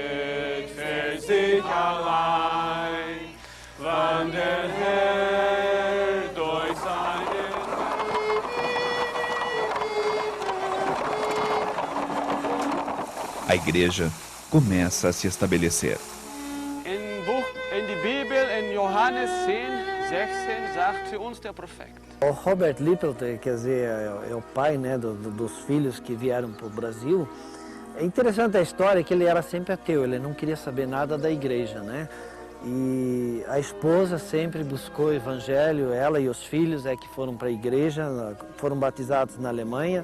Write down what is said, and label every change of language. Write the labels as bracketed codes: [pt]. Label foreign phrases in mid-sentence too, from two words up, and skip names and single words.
[pt] A igreja começa a se estabelecer. [de] In die Bibel, in Johannes 10:16, sagt uns der Prophet. [pt] O Robert Lippelt, quer dizer, é o pai, né, dos filhos que vieram para o Brasil. É interessante a história que ele era sempre ateu, ele não queria saber nada da igreja, né? E a esposa sempre buscou o evangelho, ela e os filhos que foram para a igreja, foram batizados na Alemanha.